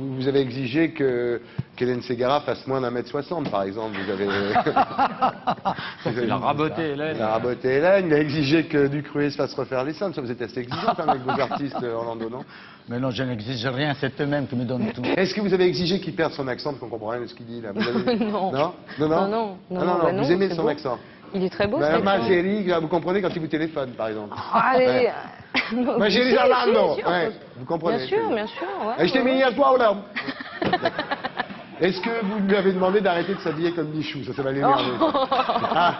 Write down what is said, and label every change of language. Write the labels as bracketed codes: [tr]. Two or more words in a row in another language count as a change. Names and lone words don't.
[fr] Vous avez exigé qu'Hélène Ségara fasse moins d'1m60, par exemple. Vous avez... Il a raboté Hélène. Il a raboté Hélène. Il a exigé que Ducruet se fasse refaire les seins. Ça, vous êtes assez exigeant quand même avec vos artistes, Orlando, non? Mais non, je n'exige rien. C'est eux-mêmes qui me donnent tout. Est-ce que vous avez exigé qu'il perde son accent, qu'on comprend rien de ce qu'il dit là? Vous avez- Non. Non. Non, Non, non, Ah, non, bah non, vous aimez c'est son beau. accent. Il est très beau. Madame cet ma accent. chérie, là, vous comprenez quand il vous téléphone, par exemple. Allez. Ma chérie Bien sûr, Orlando. bien sûr. Ouais, vous comprenez. Bien sûr, bien sûr. Ouais, Et je t'ai ouais. mis à toi ou là? Est-ce que vous lui avez demandé d'arrêter de s'habiller comme Michou? Ça va l'énerver. Ah,